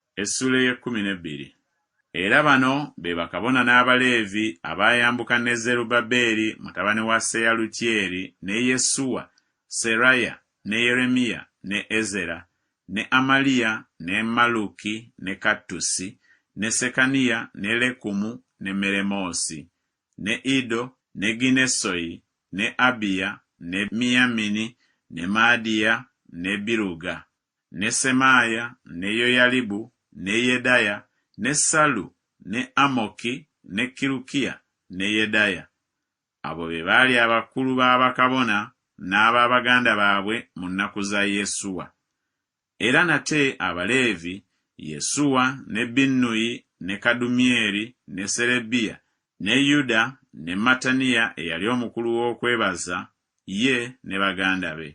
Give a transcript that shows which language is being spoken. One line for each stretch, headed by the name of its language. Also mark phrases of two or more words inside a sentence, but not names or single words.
Ganda: Essula ey'ekkumin'ebbiri. Era bano be bakabona n'Abaleevi abayambuka ne Zerubbaberi mutabani wa Seyalutyeri ne Yesuwa, Seraya ne Yeremiya ne Ezera ne Amaliya ne Maluki ne Kattusi ne Sekaniya ne Lekumu ne Meremosi ne Ido ne Ginesoyi ne Abiya ne Miyamini ne Maadiya ne Biruga ne Semaya ne Yoyalibu ne Yedaya ne Salu ne Amoki ne Kirukiya ne Yedaya. Abo be baali abakulu b'abakabona n'ab'abaganda baabwe mu nnaku za Yesuwa. Era nate Abaleevi, Yesuwa ne Binnuyi ne Kadumyeri ne Serebiya ne Yuda ne Mataniya eyali omukulu w'okwebaza, ye ne baganda be.